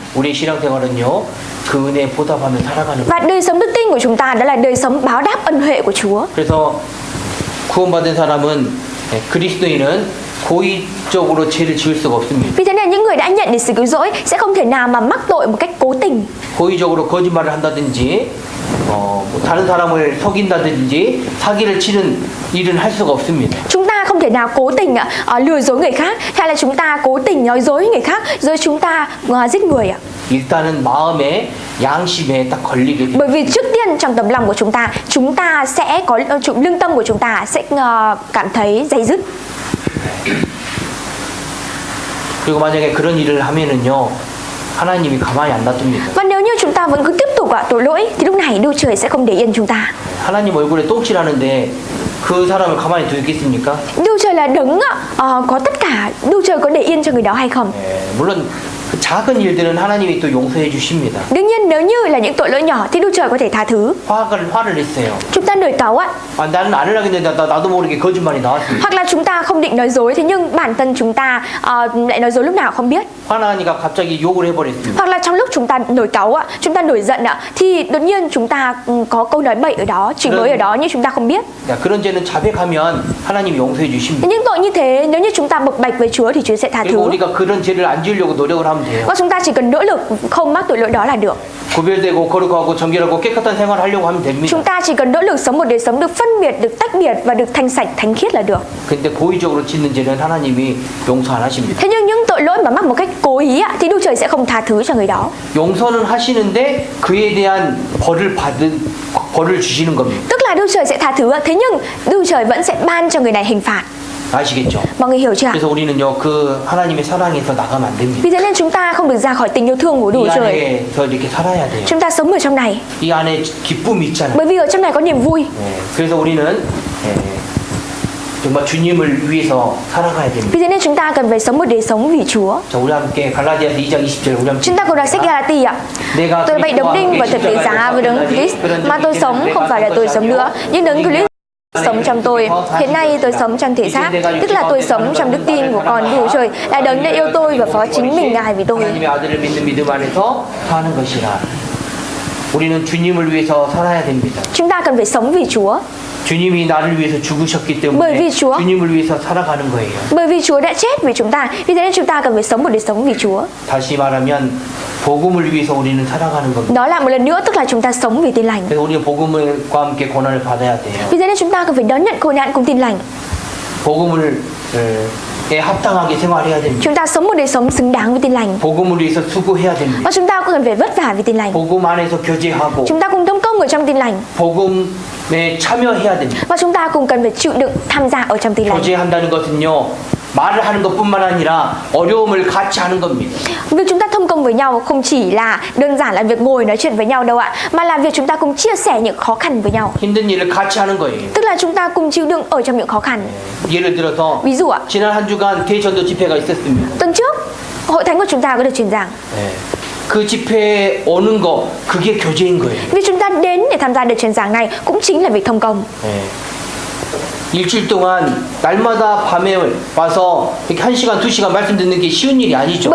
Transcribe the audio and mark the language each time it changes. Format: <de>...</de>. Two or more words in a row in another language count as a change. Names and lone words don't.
<ko>우리 신앙생활은요 그 은혜에 보답하며 살아가는</ko> <vi>Và đời sống đức tin của chúng ta đó là đời sống báo đáp ân huệ của Chúa.</vi> <ko>그래서 구원받은 사람은 그리스도인은 고의적으로 죄를 지을 수가 없습니다.</ko> <vi>Vì thế nên những người đã nhận được sự cứu rỗi sẽ không thể nào mà mắc tội một cách cố tình.</vi> <ko>고의적으로 거짓말을 한다든지 뭐 다른 사람을 속인다든지 사기를 치는 일은 할 수가 없습니다.</ko> <vi>Chúng ta không thể nào cố tình lừa dối người khác, hay là chúng ta cố tình nói dối người khác rồi chúng ta giết người ạ.</vi> <ko>일단은 마음의 양심에 딱 걸리게 됩니다.</ko> <vi>Bởi vì trước tiên trong tấm lòng của chúng ta sẽ có lương tâm của chúng ta sẽ cảm thấy day dứt.</vi> <ko>그리고 만약에 그런 일을 하면은요 하나님이 가만히 안 놔둡니다.</ko> <vi>Và nếu như chúng ta vẫn cứ tiếp tục tội lỗi thì lúc này Đức Trời sẽ không để yên chúng ta.</vi> <ko>하나님 얼굴에 똥칠하는데 그 사람을 가만히 두겠습니까?</ko> <vi>Đức Trời là đấng có tất cả, Đức Trời có để yên cho người đó hay không?</vi> <ko>물론 그 작은 일들은 하나님이 또 용서해 주십니다.</ko> <vi>Đương nhiên nếu như là những tội lỗi nhỏ thì Đức Trời có thể tha thứ.</vi> <ko>화를 냈어요.</ko> <vi>Chúng ta nổi cáu ạ.</vi> <ko>나는 안 하려고 했는데 나도 모르게 거짓말이 나왔습니다.</ko> <vi>Hoặc là chúng ta không định nói dối, thế nhưng bản thân chúng ta lại nói dối lúc nào không biết.</vi> <ko>화나니까 갑자기 욕을 해버렸습니다.</ko> <vi>Hoặc là trong lúc chúng ta nổi cáu ạ, chúng ta nổi giận ạ, thì đột nhiên chúng ta có câu nói bậy ở đó, chửi bới ở đó nhưng chúng ta không biết.</vi> <ko>그런 죄는 자백하면 하나님이 용서해 주십니다.</ko> <vi>Những tội như thế nếu như chúng ta bộc bạch với Chúa thì Chúa sẽ tha</vi> <ko>그리고</ko> <vi>thứ.</vi> <ko>우리가 그런 죄를 안 지으려고 노력을 하면 돼요.</ko> <vi>Và chúng ta chỉ cần nỗ lực không mắc tội lỗi đó là được.</vi> <ko>구별되고 거룩하고 정결하고 깨끗한 생활을 하려고 하면 됩니다.</ko> <vi>Chúng ta chỉ cần nỗ lực sống một đời sống được phân biệt, được tách biệt và được thanh sạch, thánh khiết là được.</vi> <ko>근데 고의적으로 짓는 죄는 하나님이 용서 안 하십니다.</ko> <vi>Thế nhưng những tội lỗi mà mắc một cách cố ý ạ, thì Đức Trời sẽ không tha thứ cho người đó.</vi> <ko>용서는 하시는데 그에 대한 벌을 주시는 겁니다.</ko> <vi>Tức là Đức Trời sẽ tha thứ ạ, thế nhưng Đức Trời vẫn sẽ ban cho người này hình phạt.</vi> <ko>아시겠죠?</ko> <vi>Mọi người hiểu chưa ạ?</vi> <ko>그래서 우리는요 그 하나님의 사랑에서 나가면 안 됩니다.</ko> <vi>Vì thế nên chúng ta không được ra khỏi tình yêu thương của Đức</vi> <ko>이</ko> <vi>Trời.</vi> <ko>안에서 이렇게 살아야 돼요.</ko> <vi>Chúng ta sống ở trong này,</vi> <ko>이 안에 기쁨이 있잖아요.</ko> <vi>bởi vì ở trong này có niềm vui.</vi> <ko>그래서 우리는 정말 주님을 위해서 살아가야 됩니다.</ko> <vi>Vì thế nên chúng ta cần phải sống một đời sống vì Chúa.</vi> <ko>자, 우리 함께 갈라디아서 2장 20절 우리 함께</ko> <vi>Chúng ta cùng đọc sách Galati ạ. Tôi vậy đóng đinh và thật tế giá với đấng Christ, mà tôi sống không phải là tôi sống nữa, nhưng đấng Christ sống trong tôi. Hiện nay tôi sống trong thể xác, tức là tôi sống trong đức tin của con Đức Trời, là đấng đã yêu tôi và phó chính mình Ngài vì tôi.</vi> <ko>하나님의 아들을 믿는 믿음 안에서 사는 것이라. 우리는 주님을 위해서 살아야 됩니다.</ko> <vi>Chúng ta cần phải sống vì Chúa,</vi> <ko>주님이 나를 위해서 죽으셨기</ko> <vi>bởi vì</vi> <ko>때문에</ko> <vi>Chúa,</vi> <ko>주님을 위해서 살아가는 거예요.</ko> <vi>bởi vì Chúa đã chết vì chúng ta, vì thế nên chúng ta cần phải sống một đời sống vì Chúa.</vi> <ko>다시 말하면 복음을 위해서 우리는 살아가는 겁니다.</ko> <vi>Đó là một lần nữa, tức là chúng ta sống vì tin lành.</vi> <ko>그래서 우리는 복음과 함께 고난을 받아야 돼요.</ko> <vi>Vì thế nên chúng ta cần phải đón nhận khổ nạn cùng tin lành.</vi> <ko>복음을 합당하게 생활해야 됩니다.</ko> <vi>Chúng ta sống một đời sống xứng đáng với tin lành.</vi> <ko>복음을 위해서 수고해야 됩니다.</ko> <vi>Và chúng ta cũng cần phải vất vả vì tin lành.</vi> <ko>복음 안에서 교제하고</ko> <vi>Chúng ta cùng thông công ở trong tin lành.</vi> <ko>복음에 참여해야 됩니다.</ko> <vi>Và chúng ta cùng cần phải chịu đựng tham gia ở trong tin lành.</vi> <ko>교제한다는 것은요 말을 하는 것뿐만 아니라 어려움을 같이 하는 겁니다.</ko> <vi>Việc chúng ta thông công với nhau không chỉ là đơn giản là việc ngồi nói chuyện với nhau đâu ạ, mà là việc chúng ta cùng chia sẻ những khó khăn với nhau.</vi> <ko>힘든 일을 같이 하는 거예요.</ko> <vi>Tức là chúng ta cùng chịu đựng ở trong những khó khăn.</vi> <ko>예를 들어서</ko> <vi>Ví dụ ạ,</vi> <ko>지난 한 주간 대전도 집회가 있었습니다.</ko> <vi>tuần trước hội thánh của chúng ta có được truyền giảng.</vi> <ko>그 집회에 오는 거 그게 교제인 거예요.</ko> <vi>Vì chúng ta đến để tham gia đợt truyền giảng này cũng chính là việc thông công.</vi> <ko>일주일 동안 날마다 밤에 와서 이렇게 1시간, 2시간 말씀 듣는 게 쉬운 일이 아니죠.</ko>